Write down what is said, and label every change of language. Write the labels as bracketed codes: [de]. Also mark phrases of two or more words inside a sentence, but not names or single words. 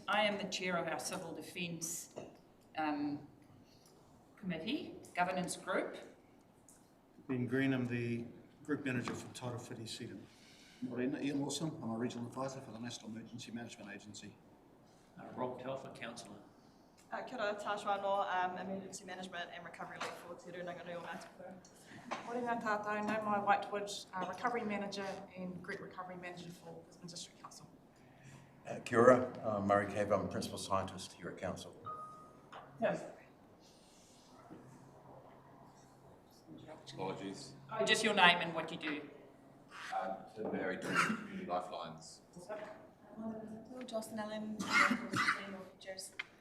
[en] I am the chair of our Civil Defence Committee, Governance Group. Ben Green, I'm the Group Manager for Title 50 Sweden. Morena, Ian Wilson, I'm a Regional Advisor for the National Emergency Management Agency. Rob Telfer, Councillor. [mi] Kia ora, Tash Wano, [en] Emergency Management and Recovery Lead for Te Runganui o Ngāti. [mi] Morena tātou, no mai Whitewood, [en] Recovery Manager and Group Recovery Manager for Brisbane District Council. [mi] Kia ora, [en] Murray Cave, I'm a Principal Scientist here at Council. Yes. Apologies. Oh, just your name and what you do. To Mary Community Lifelines. Jocelyn Allen, Features.